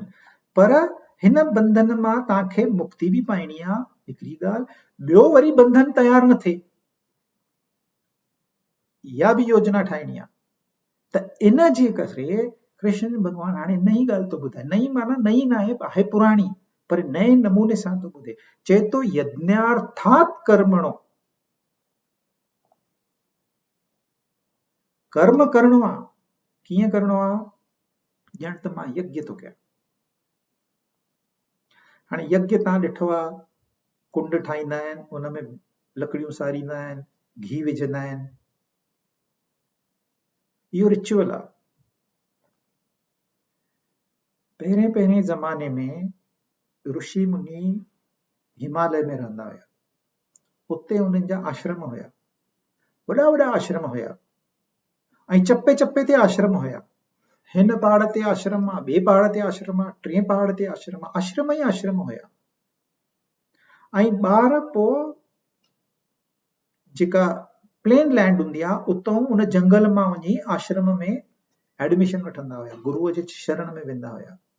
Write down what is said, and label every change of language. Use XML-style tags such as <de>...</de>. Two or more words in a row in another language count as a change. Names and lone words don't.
<sd>पर हिन बंधन मां तव्हांखे मुक्ति बि पाइणी आहे, हिकिड़ी ॻाल्हि, ॿियो वरी बंधन तयारु न थिए, इहा बि योजना ठाहिणी आहे। त इन जे करे कृष्ण भॻवान हाणे नई ॻाल्हि थो ॿुधाए, नई माना नई न आहे, आहे पुराणी, पर नए नमूने सां थो ॿुधे। चए थो</sd> <sa>यज्ञार्थात कर्मणो,</sa> <sd>कर्म करणो आहे। कीअं करणो आहे? ॼण त मां यज्ञ थो कयां। हाणे यज्ञ तव्हां ॾिठो आहे, कुंड ठाहींदा आहिनि, उन में लकड़ियूं सारींदा आहिनि, घी विझंदा आहिनि, इहो रिचुअल आहे। पहिरें पहिरें ज़माने में ऋषि मुनि हिमालय में रहंदा हुया, उते उन्हनि जा आश्रम हुया, वॾा वॾा आश्रम हुया, ऐं चपे चपे ते आश्रम हुया। हिन पहाड़ ते आश्रम आहे, ॿिए पहाड़ ते आश्रम आहे, टे पहाड़ ते आश्रम आहे, आश्रम ई आश्रम हुया। ऐं ॿार पोइ जेका</sd> <en>plain land</en> <sd>हूंदी आहे, उतां उन जंगल मां वञी आश्रम में एडमिशन वठंदा हुया, गुरूअ जे शरण में वेंदा हुया।</sd>